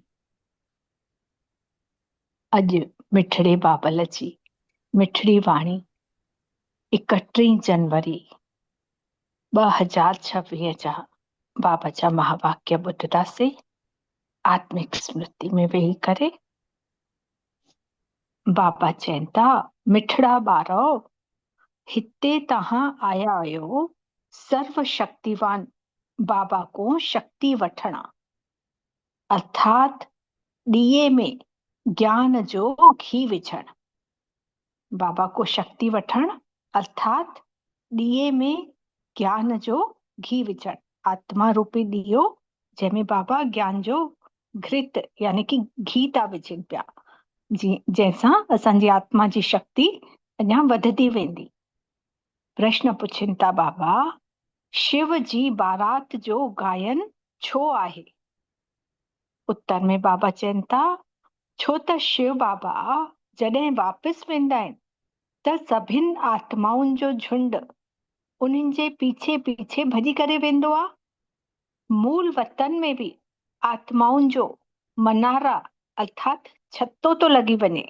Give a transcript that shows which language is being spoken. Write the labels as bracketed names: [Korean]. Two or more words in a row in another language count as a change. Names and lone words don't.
[Sindhi] अॼु मिठड़े बाबल जी मिठड़ी वाणी 31 जनवरी 2026 जा बाबा जा महावाक्य ॿुधंदासीं आत्मिक स्मृति में वेही करे। बाबा चवनि था, मिठड़ा ॿारो, हिते तव्हां आया आहियो सर्व शक्तिवान बाबा को शक्ति वठणा, अर्थात ॾीए में ज्ञान जो घी विझण। बाबा को शक्ति वठण अर्थात ॾीए में ज्ञान जो घी विझण। आत्मा रूपी ॾीओ जंहिंमें बाबा ज्ञान जो घृत यानी कि घी था विझनि पिया, जंहिंसां असांजी आत्मा जी शक्ति अञा वधंदी वेंदी। प्रश्न पुछनि था बाबा, शिव जी बारात जो गायन छो आहे? उत्तर में बाबा चवनि था, छो त शिव बाबा जॾहिं वापसि वेंदा आहिनि त सभिनि आत्माउनि जो झुंड उन्हनि जे पीछे पीछे भॼी करे वेंदो आहे। मूल वतन में बि आत्माउनि जो मनारा अर्थात छतो तो लॻी वञे।